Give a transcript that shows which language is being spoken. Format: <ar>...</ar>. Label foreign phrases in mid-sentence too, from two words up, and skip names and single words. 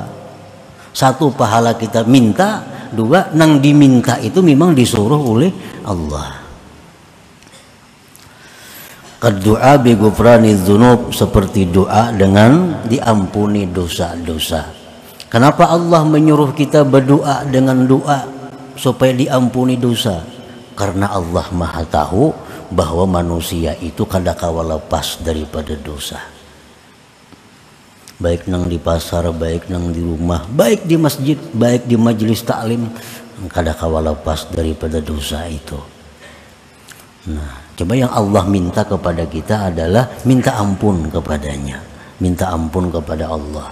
<bjn>1 pahala kita minta, 2 nang diminta itu memang disuruh oleh Allah.</bjn> <id>Doa</id> <ar>بغفران الذنوب,</ar> <id>seperti doa dengan diampuni dosa-dosa. Kenapa Allah menyuruh kita berdoa dengan doa supaya diampuni dosa?</id> <bjn>Karena Allah Maha tahu bahwa manusia itu kada kawa lepas daripada dosa. Baik nang di pasar, baik nang di rumah, baik di masjid, baik di majelis taklim, kada kawa lepas daripada dosa itu.</bjn> <id>Nah, coba yang Allah minta kepada kita adalah minta ampun kepadanya, minta ampun kepada Allah.</id>